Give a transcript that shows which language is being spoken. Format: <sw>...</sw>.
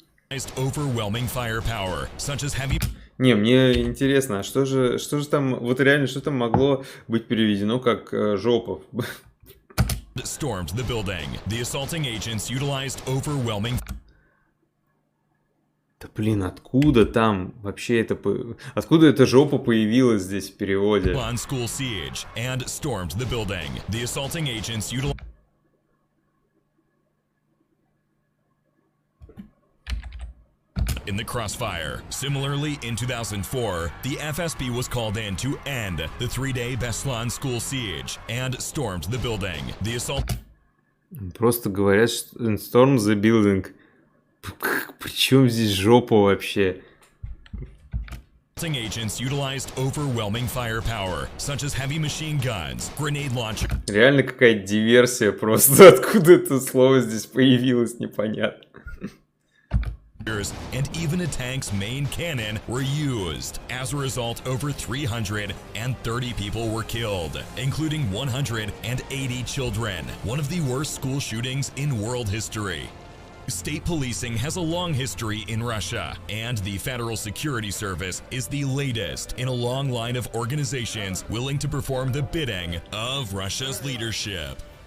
<ru>Не, мне интересно, а что же там, вот реально, что там могло быть переведено как жопа?</ru> <en>Stormed the building. The assaulting agents utilized overwhelming...</en> <ru>Да блин, откуда там вообще это... Откуда эта жопа появилась здесь в переводе?</ru> <en>On school siege and stormed the building. The assaulting agents utilized... in the crossfire. Similarly, in 2004, the FSB was called in to end the 3-day Beslan school siege and stormed the building. The assault...</en> <ru>Просто говорят, что</ru> <en>storm the building.</en> <ru>Причем здесь жопа вообще?</ru> <en>agents utilized overwhelming firepower, such as heavy machine guns, grenade launchers,</en> <ru>Реально какая-то диверсия просто. Откуда это слово здесь появилось, непонятно.</ru> <en>and even a tank's main cannon were used. As a result, over 330 people were killed, including 180 children, one of the worst school shootings in world history. State policing has a long history in Russia, and the Federal Security Service is the latest in a long line of organizations willing to perform the bidding of Russia's leadership.</en>